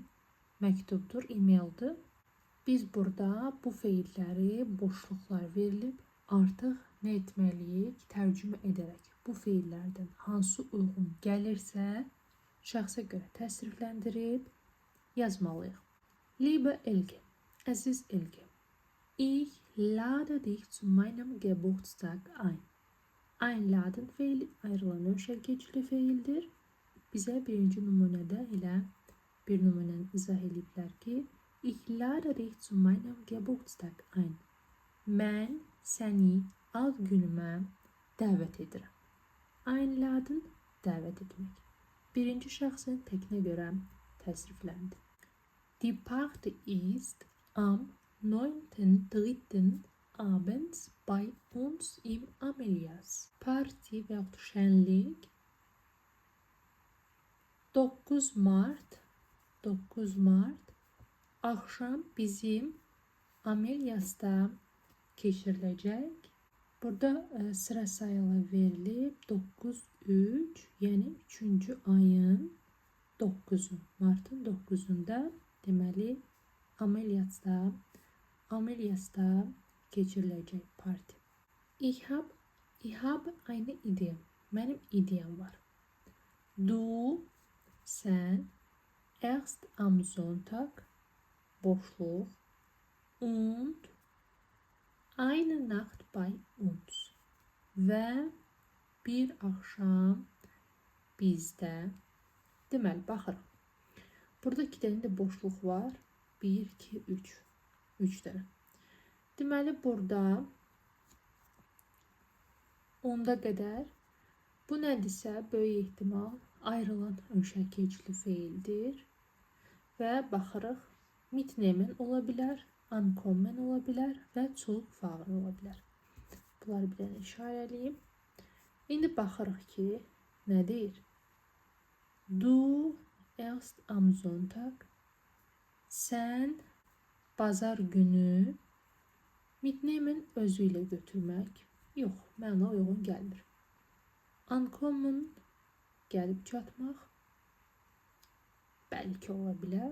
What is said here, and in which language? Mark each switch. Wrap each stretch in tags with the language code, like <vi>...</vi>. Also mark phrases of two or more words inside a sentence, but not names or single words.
<az>Məktubdur, e-maildir. Biz burada bu feilləri boşluqlar verilib artıq nə etməliyik? Tərcümə edərək bu feillərdən hansı uyğun gəlirsə şəxsə görə təsrifləndirib yazmalıyıq.</az> <de>Liebe Elke, əziz Elke, ich lade dich zu meinem Geburtstag ein.</de> <az>Einladen feili ayrılan keçli feildir. Bizə birinci nümunədə elə bir nümunəni izah ediblər ki,</az> <de>ich lade dich zu meinem Geburtstag ein.</de> <az>Mən səni ad günümə dəvət edirəm. Einladen dəvət etmək. Birinci şəxsin təkinə görə təsrifləndi.</az> <de>Die Party ist am 9.3. abends bei uns im Amelias.</de> <az>Parti və şənlik 9 Mart axşam bizim Amelias'ta keçiriləcək. Burada sıra sayılı verilib 9-3, yəni 3-cü ayın 9-u, martın 9-unda deməli Amelias'ta keçiriləcək parti.</az> <de>Ich habe eine Idee.</de> <az>Mənim ideyam var.</az> <de>Du, sən, erst am Sonntag, boşluq, und eine Nacht bei uns.</de> <az>Və bir axşam bizdə. Deməli, baxırıq. Burada 2 dənə də boşluq var. 1, 2, 3. 3 dənə. Deməli, burada 10-da qədər bu nədirsə, böyük ehtimal ayrılan önşəkecli feildir. Və baxırıq, mitnehmen ola bilər, ankommen ola bilər və zurückfahren ola bilər. Bunları bir dənə işarələyim. İndi baxırıq ki, nədir?</az> <de>Du erst am Sonntag,</de> <az>sən bazar günü, mitnehmen özü ilə götürmək. Yox, məna uyğun gəlmir. Ankommen gəlib çatmaq. Bəlkə ola bilər.</az>